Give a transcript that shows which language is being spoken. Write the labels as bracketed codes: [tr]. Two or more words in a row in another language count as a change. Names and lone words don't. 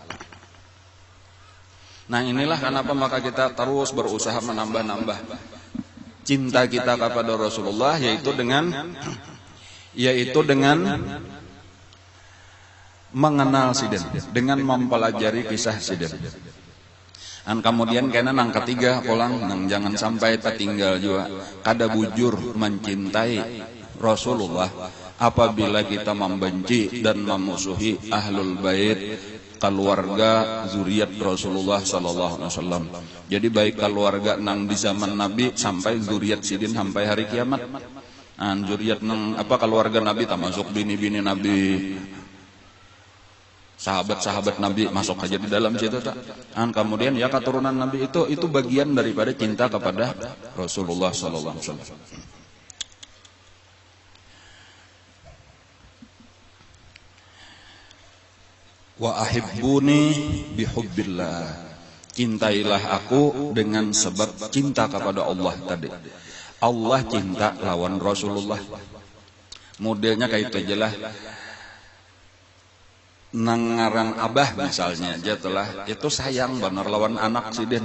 [id] Nah, inilah kenapa maka kita terus berusaha menambah-nambah cinta kita kepada Rasulullah, yaitu dengan mengenal siden, dengan mempelajari kisah siden. [bjn] Dan kemudian kena nang ketiga pulang nang jangan sampai tertinggal juga kada bujur mencintai Rasulullah apabila kita membenci dan memusuhi [ar] أهل البيت, [bjn] keluarga zuriat Rasulullah [ar] صلى الله عليه وسلم. [bjn] Jadi baik keluarga nang di zaman Nabi sampai zuriat sidin sampai hari kiamat. Zuriat nang keluarga Nabi termasuk bini-bini Nabi, sahabat-sahabat Nabi masuk aja di dalam situ tak. [id] Kemudian ya keturunan Nabi itu bagian daripada cinta kepada Rasulullah [ar] صلى الله عليه وسلم. وأحبوني بحب الله, [id] cintailah aku dengan sebab cinta kepada Allah tadi. [bjn] Allah cinta lawan Rasulullah. Modelnya kayak itu aja lah. Nangaran abah misalnya aja telah itu sayang benar lawan anak siden.